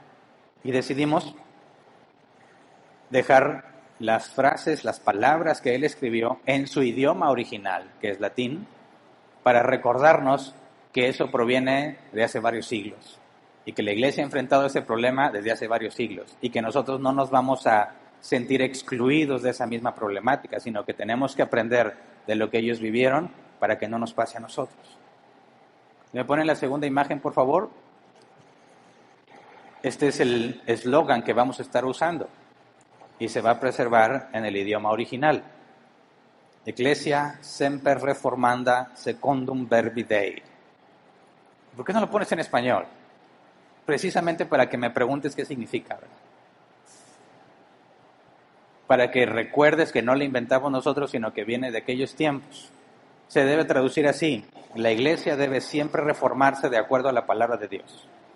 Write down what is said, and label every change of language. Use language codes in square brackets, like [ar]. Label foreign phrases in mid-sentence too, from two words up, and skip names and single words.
[es] Y decidimos dejar las frases, las palabras que él escribió en su idioma original, que es latín, para recordarnos que eso proviene de hace varios siglos y que la iglesia ha enfrentado ese problema desde hace varios siglos y que nosotros no nos vamos a sentir excluidos de esa misma problemática, sino que tenemos que aprender de lo que ellos vivieron para que no nos pase a nosotros. ¿Me ponen la segunda imagen, por favor? Este es el eslogan que vamos a estar usando y se va a preservar en el idioma original. [la] Ecclesia semper reformanda secundum verbi Dei. [es] ¿Por qué no lo pones en español? Precisamente para que me preguntes qué significa, ¿verdad? Para que recuerdes que no lo inventamos nosotros, sino que viene de aquellos tiempos. Se debe traducir así: la iglesia debe siempre reformarse de acuerdo a la palabra de Dios.